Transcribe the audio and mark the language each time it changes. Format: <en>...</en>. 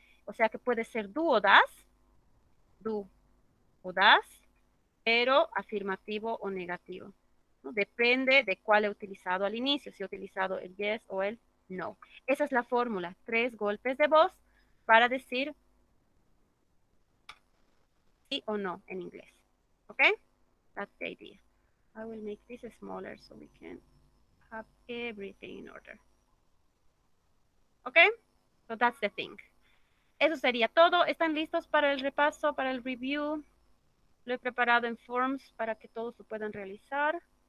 <es>O sea que puede ser do o das. Do o das, pero afirmativo o negativo, ¿no? Depende de cuál he utilizado al inicio, si he utilizado el yes o el no. Esa es la fórmula, 3 golpes de voz para decir sí o no en inglés.</es> <en>¿Ok? That's the idea. I will make this smaller so we can have everything in order. ¿Ok? So that's the thing.</en> <es>Eso sería todo. ¿Están listos para el repaso, para el review? Lo he preparado en Forms para que todos lo puedan realizar.</es>